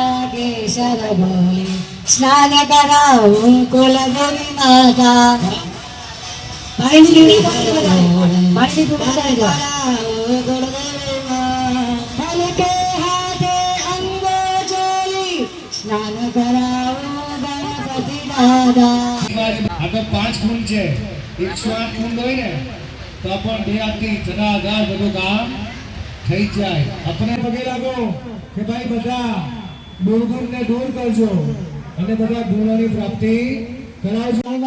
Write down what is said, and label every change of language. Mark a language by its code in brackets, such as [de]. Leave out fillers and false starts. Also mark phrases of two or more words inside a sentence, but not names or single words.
[hi] केशर बोले स्नान कराऊं कुलगुरु माता के हाथे अंगोचोली स्नान कराऊं गणपति दादा। [gu] આ તો 5 કુંડ છે, 108 કુંડ હોય ને તો પણ બે આથી જનાધાર બધું કામ થઈ જાય। આપણે પગે લાગો કે ભાઈ બધા દુર્ગુણને દૂર કરજો અને બધા ગુણોની પ્રાપ્તિ કરાવજો।